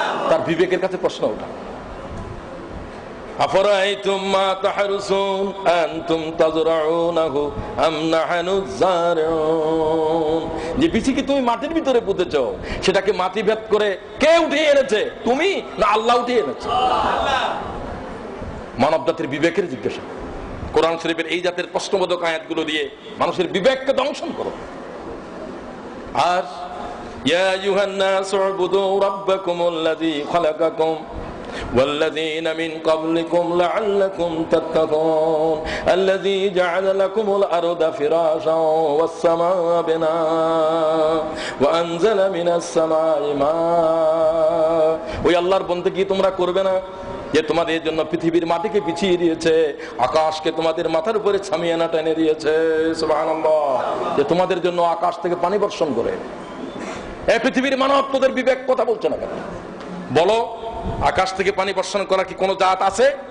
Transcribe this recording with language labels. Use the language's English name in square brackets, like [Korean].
[Bangla] তার বিবেকের কাছে প্রশ্ন ওঠা। [Arabic] আফরাইতুম মা তাহরুসুন আনতুম তাজরাউনাহু আম নাহনুজ জারিউন। [Bangla] যে বীজ কি তুমি মাটির ভিতরে পুঁতেছো, সেটাকে মাটি ভেদ করে কে উঠিয়ে এনেছে, তুমি না আল্লাহ উঠিয়ে এনেছে? মানব জাতির বিবেকের জিজ্ঞাসা। কোরআন শরীফের এই জাতের প্রশ্নবোধক আয়াতগুলো দিয়ে মানুষের বিবেককে দংশন করো। [Arabic] আর ইয়া আইয়ুহান নাসু উবুদু রাব্বাকুমুল্লাযী খালাকাকুম والذين من قبلكم لعلكم تتقون الذي جعل لكم الأرض فراشا والسماء بناء وأنزل من السماء ماء। [Bangla] ওই আল্লাহর বندگی তোমরা করবে না যে তোমাদের জন্য পৃথিবীর মাটিকে বিছিয়ে দিয়েছে, আকাশকে তোমাদের মাথার উপরে ছামিয়ে না টেনে দিয়েছে। সুবহানাল্লাহ, যে তোমাদের জন্য আকাশ থেকে পানি বর্ষণ করে। এই পৃথিবীর মানব তোদের বিবেক কথা বলছে না কেন? বলো, আকাশ থেকে পানি বর্ষণ করা কি কোনো জাত আছে?